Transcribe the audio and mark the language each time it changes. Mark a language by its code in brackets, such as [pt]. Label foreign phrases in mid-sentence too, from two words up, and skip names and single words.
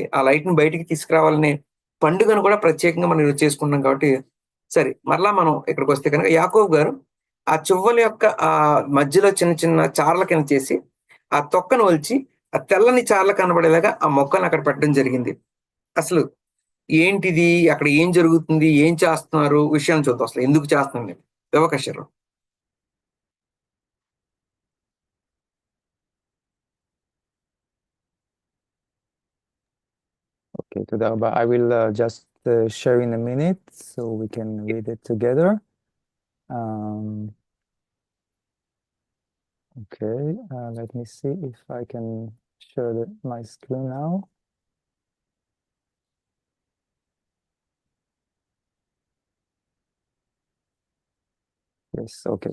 [te] ఆ లైట్‌ని బయటికి తీసుకురావాలనే పండుగను కూడా ప్రత్యేకంగా మనం ఈరోజు చేసుకుంటున్నాం కాబట్టి, సరే మరలా మనం ఇక్కడికొస్తే గనుక యాకోబు గారు ఆ చువ్వల యొక్క మధ్యలో చిన్న చిన్న చారల కింద చేసి, ఆ తొక్కను ఒలిచి, ఆ తెల్లని చారలు కనబడేలాగా ఆ మొక్కలను అక్కడ పెట్టడం జరిగింది. అసలు ఏంటిది? అక్కడ ఏం జరుగుతుంది? ఏం చేస్తున్నారు? విషయాన్ని చూద్దాం. అసలు ఎందుకు చేస్తున్నారని. వివకశరు. [he] Okay, תודה רבה. [en] I will just share in a minute so we can read it together. Okay, let me see if I can share my screen now. Yes, okay.